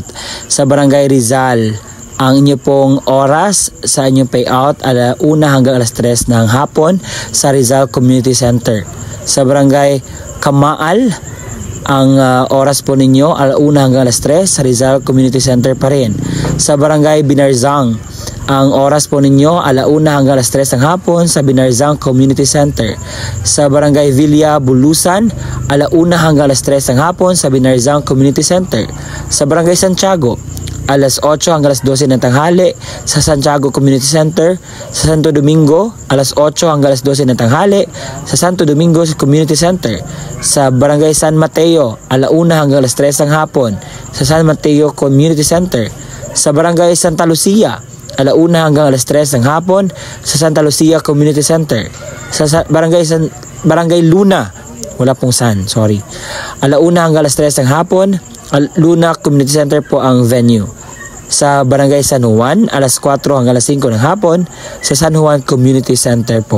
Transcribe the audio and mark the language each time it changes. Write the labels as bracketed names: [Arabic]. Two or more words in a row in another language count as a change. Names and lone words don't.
[Filipino] Sa barangay Rizal, ang inyo pong oras sa inyong payout ala 1 hanggang alas 3 ng hapon sa Rizal Community Center. Sa barangay Kamaal, ang oras po ninyo ala 1 hanggang alas 3 sa Rizal Community Center pa rin. Sa barangay Binarzang, ang oras po ninyo ala 1 hanggang alas 3 ng hapon sa Binarzang Community Center. Sa barangay Villa Bulusan, ala 1 hanggang alas 3 ng hapon sa Binarzang Community Center. Sa barangay Santiago, alas 8 hanggang alas 12 ng tanghali sa Santiago Community Center. Sa Santo Domingo, alas 8 hanggang alas 12 ng tanghali sa Santo Domingo Community Center. Sa barangay San Mateo, ala 1 hanggang alas 3 ng hapon sa San Mateo Community Center. Sa barangay Santa Lucia, ala 1 hanggang alas 3 ng hapon sa Santa Lucia Community Center. Sa barangay Luna, wala pong San, sorry. Ala 1 hanggang alas 3 ng hapon, Luna Community Center po ang venue. Sa barangay San Juan, alas 4 hanggang alas 5 ng hapon sa San Juan Community Center po.